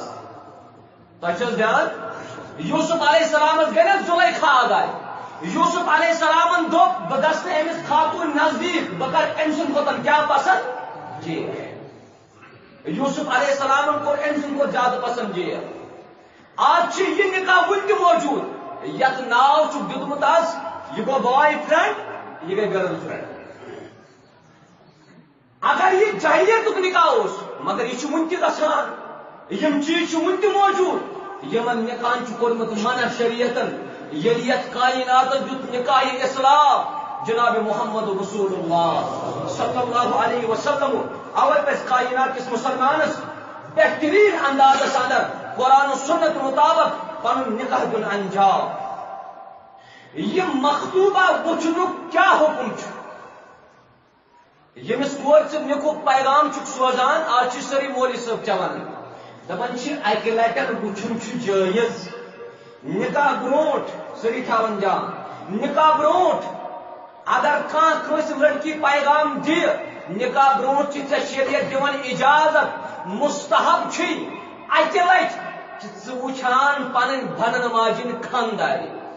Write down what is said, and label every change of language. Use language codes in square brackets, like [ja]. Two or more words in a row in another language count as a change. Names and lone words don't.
[ks] تۄہہِ چھُ حظ دھیان یوسف علیہ السلامس گٔے نا زُلیکھا اگادِ یوسف علیہ السلامن دوٚپ بہٕ گژھٕ نہٕ أمِس خاتوٗن نزدیٖک بہٕ کرٕ أمۍ سُنٛد کھۄتہٕ کیٛاہ پسنٛد جیل یوسف علیہ السلامن کوٚر أمۍ سُنٛد کھۄتہٕ زیادٕ پسنٛد جیل آز چھِ یہِ نکاح وُنہِ تہِ موجوٗد یتھ ناو چھُکھ دیُتمُت آز یہِ گوٚو بوائے فرینڈ یہِ گٔے گرل فرینڈ اگر یہ جاہلیتُک نکاح اوس مگر یہ چھُ وُنہِ تہِ گژھان یِم چیٖز چھِ وُنہِ تہِ موجوٗد یِمن نکاحن چھُ کوٚرمُت منع شریعتن ییٚلہِ یتھ کائناتس دیُت نکاح اسلام جناب محمد رسول اللہ [ar] صلی اللہ علیہ وسلم [ks] اوے پزِ کائنات کِس مسلمانس بہترین اندازس اندر قرآن و سنت مطابق پنُن نکاح دیُن انجام یہ مخطوبہ وٕچھنُک کیٛاہ حُکم چھُ ییٚمِس کورِ ژٕ نِکُک پیغام چھُکھ سوزان آز چھِ سٲری مولوی صٲب چوان دپان چھِ اکہِ لٹہِ وٕچھُن چھُ جٲیز نکاح برونٛٹھ سٲری تھاوان جان نکاح برونٛٹھ اگر کانٛہہ کٲنٛسہِ لڑکی پیغام دِ نکاح برونٛٹھ چھِ ژےٚ شریعت دِوان اجازت مستحب چھُے اکہِ لٹہِ چھِ ژٕ وٕچھان پنٕنۍ بنن واجیٚنۍ خاندارِ